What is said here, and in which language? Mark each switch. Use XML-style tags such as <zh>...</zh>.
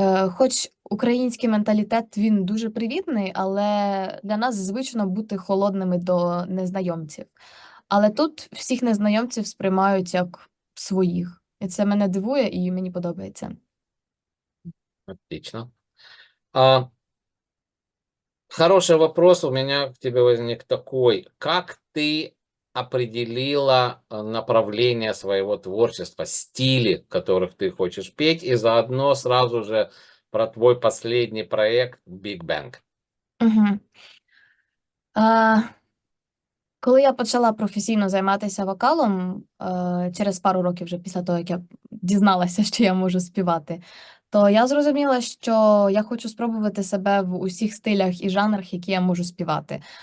<uk>Хоч український менталітет, він дуже привітний, але для нас звично бути холодними до незнайомців. Але тут всіх незнайомців сприймають як своїх. І це мене дивує і мені подобається.</uk> <ru>Отлично. Хороший вопрос у меня к тебе возник такой. Как ты определила направление своего творчества, стили, которых ты хочешь петь, и заодно сразу же про твой последний проект Big Bang? Угу.</ru> <uk>Коли я почала професійно займатися вокалом, через пару років вже після того, як я дізналася, що я можу співати, то я зрозуміла, що я хочу спробувати себе в усіх стилях і жанрах, які я можу співати.</uk>